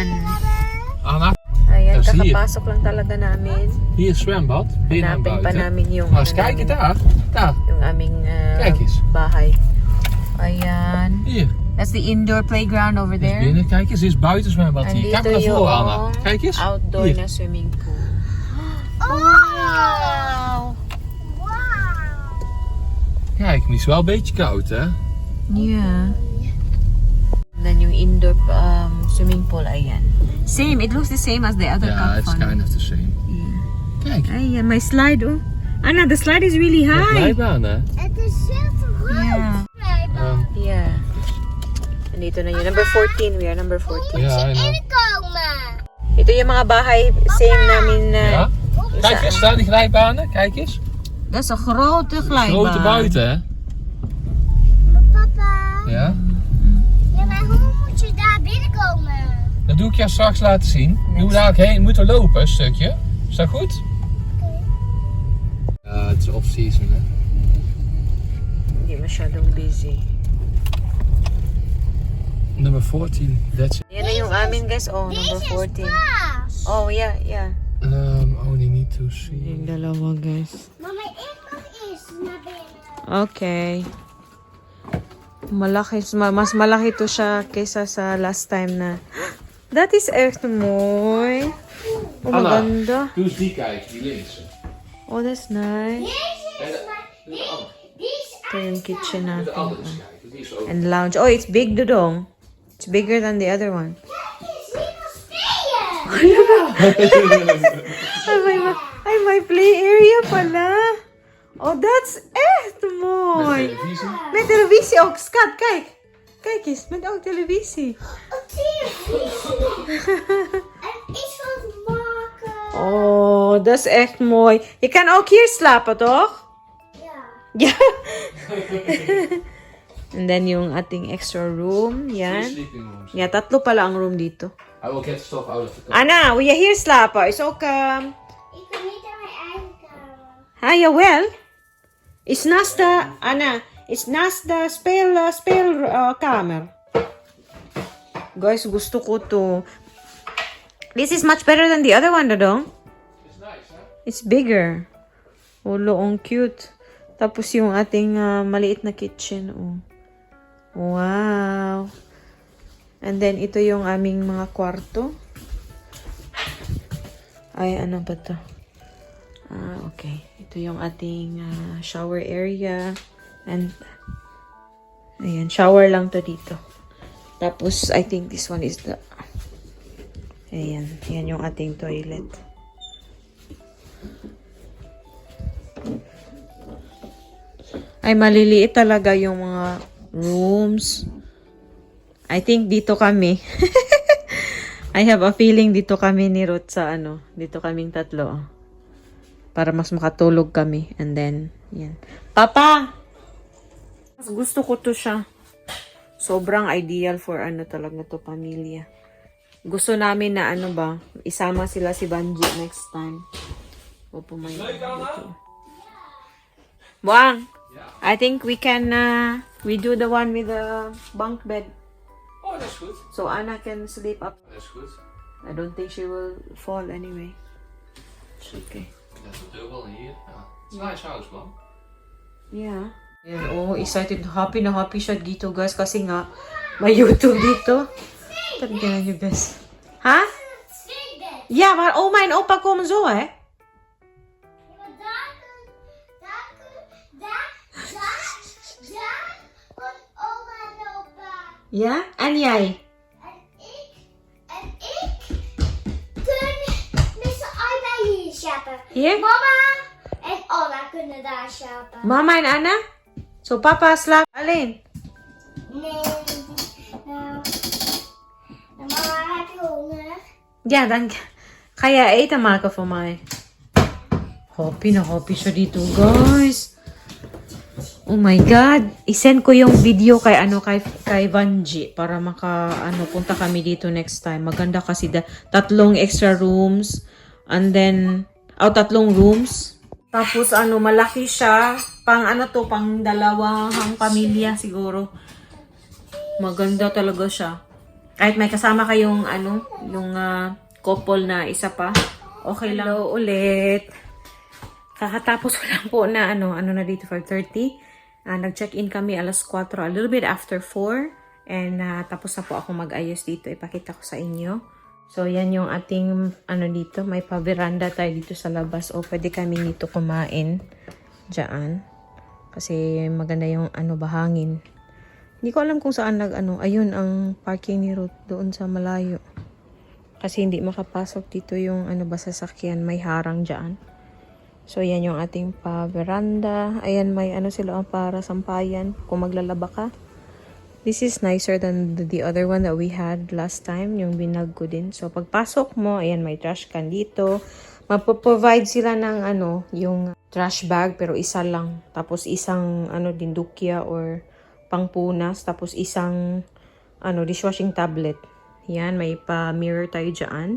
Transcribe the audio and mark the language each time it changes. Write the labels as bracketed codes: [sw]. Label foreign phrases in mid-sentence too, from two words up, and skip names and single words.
[tl] Anna, Ayan, [nl] Dat zie je. [tl] kakapasok lang talaga namin. [nl] hier is zwembad. Binnen en [tl] Hanapin pa [nl] buiten. [tl] namin yung, [nl] Nou, eens kijken daar. Daar, [tl] yung aming [nl] Kijk eens. [tl] bahay. Ayan. [nl] hier. [en] That's the indoor playground over [nl] Dit is [en] there. [nl] binnen. Kijk eens, dit is buitenzwembad En hier. [tl] dito [nl] Kijk maar naar voren, Anna. [tl] yung [nl] Kijk eens. [tl] outdoor [nl] Hier. [en] na swimming pool. Wow. Wow. [nl] Kijk, maar die is wel een beetje koud, hè? [en] Yeah. And then yung indoor swimming pool, ayan. Same, it looks the same as the other [nl] Ja, Cap het is [en] Fun. kind of the same. Kijk, Ayan, my slide, oh. Anna, the slide is really [nl] de [en] high. [nl] glijbaan, hè? Het is veel te groot. [en] Yeah. Yeah. And [tl] dito na yun. [en] Number 14. We are number 14. Ja, I know. [nl] Inkomen. [tl] Ito yung mga bahay, same namin na. [nl] Ja? Kijk eens, daar die glijbanen. Kijk eens. Dat is een grote glijbaan. Grote buiten, hè? Ja? Ja, maar hoe moet je daar binnenkomen? Dat doe ik jou straks laten zien. Nu moet ik heen, moeten lopen een stukje. Is dat goed? Ja, het is off-season hè. [tl] Hindi masyadong busy. [nl] Nummer 14, [en] that's it. [tl] Yan na yung amin guys. [en] Oh, number 14. Paas. Oh, yeah, yeah. Only need to see. [tl] Yung dalawa guys. [nl] Mama, ik mag eerst naar binnen. [en] Okay. [tl] Malaki, mas malaki to siya kaysa sa [en] last time [tl] na. [en] That is [nl] echt mooi. [en] Oh, [tl] Anna. maganda. [nl] Doe eens die kijken, die linkse. [en] Oh, that's nice. [nl] Deze is maar... Die is [tl] Ito yung kitchen [nl] De [tl] natin. [nl] andere eens kijken, die is ook. [en] And lounge. Oh, it's big, Dodong. It's bigger than the other one. [nl] Kijk eens, hier kan spelen. [tl] Ay, may play area pala. [en] Oh, that's [nl] echt mooi. Televisie. Met televisie ook. Skat, kijk. Kijk eens, met ook televisie. Een televisie. En iets van maken. Oh, dat is echt mooi. Je kan ook hier slapen, toch? Ja. Ja. [en] And then [tl] yung ating [en] extra room. Three [tl] Yan. [en] sleeping rooms. [tl] Ja, tatlo pala ang room dito. [en] I will get stuff out of the car. [nl] Anna, wil je hier slapen? Is ook... Ik kan niet aan mijn eigen kamer. Ah, jawel. Is naast de... Anna, is naast de speelkamer. [tl] Guys, gusto ko to. [en] This is much better than the other one, Dodong. It's nice, hè? It's bigger. [tl] Ulo, ang cute. Tapos yung ating maliit na kitchen. [en] Oh. Wow. And then, [tl] ito yung aming mga kwarto. Ay, ano ba to? Okay. Ito yung ating shower area. And, ayan, shower lang to dito. Tapos, [en] I think this one is the... [tl] Ayan, yan yung ating toilet. Ay, maliliit talaga yung mga rooms. I think dito kami. [en] I have a feeling [tl] dito kami ni Ruth sa ano. Dito kaming tatlo. Para mas makatulog kami. [en] And then, [tl] yan. Papa! Mas gusto ko to siya. Sobrang ideal for ano talaga to pamilya. Gusto namin na ano ba, isama sila si Banji next time. O pumayo. Buang! [en] I think we can, we do the one with the bunk bed. [nl] Oh, dat is goed. [en] So Anna can sleep up. [nl] Dat is goed. [en] I don't think she will fall anyway. It's okay. [nl] Dat is de deur wel hier. Ja. Het is een [en] nice house, [nl] man. [en] Yeah. [tl] Ayan, oh, excited. Happy na happy siya dito, guys. Kasi nga, may YouTube dito. Tignan nyo, guys. Ha? [nl] Zwembad. Ja, maar oma en opa komen zo, hè? Ja, maar daar komt oma en opa. Ja? En jij? En ik kun met z'n allen bij hier slapen. Hier? Mama en oma kunnen daar slapen. Mama en Anna? So, papa slaapt alleen? Nee. Nou, mama, heb je honger? Ja, dan ga jij eten maken voor mij. [tl] Happy na happy siya dito, guys. [en] Oh my God. [tl] I-send ko yung video kay Vanji para punta kami dito next time. Maganda kasi tatlong [en] extra rooms and then [tl] tatlong rooms. Tapos malaki siya. Pang dalawang pamilya siguro. Maganda talaga siya. Kahit may kasama kayong yung couple na isa pa. Okay lang. Hello ulit. Kakatapos ko lang po na na dito 5:30. Nag-check-in kami alas 4, [en] a little bit after 4. [tl] And tapos na po ako mag-ayos dito. Ipakita ko sa inyo. So, yan yung ating dito. May pa-veranda tayo dito sa labas. O, pwede kami dito kumain. Diyan. Kasi maganda yung bahangin. Hindi ko alam kung saan ayun ang parking ni Ruth doon sa malayo. Kasi hindi makapasok dito yung sasakyan. May harang diyan. So, yan yung ating pa-veranda. Ayan, may sila para sampayan kung maglalaba ka. [en] This is nicer than the other one that we had last time. [tl] Yung binag ko din. So, pagpasok mo, ayan, may [en] trash can [tl] dito. Magpo-provide sila ng yung [en] trash bag, [tl] pero isa lang. Tapos, isang dindukya or pangpunas, tapos isang dishwashing tablet. Yan, may pa-mirror tayo dyan.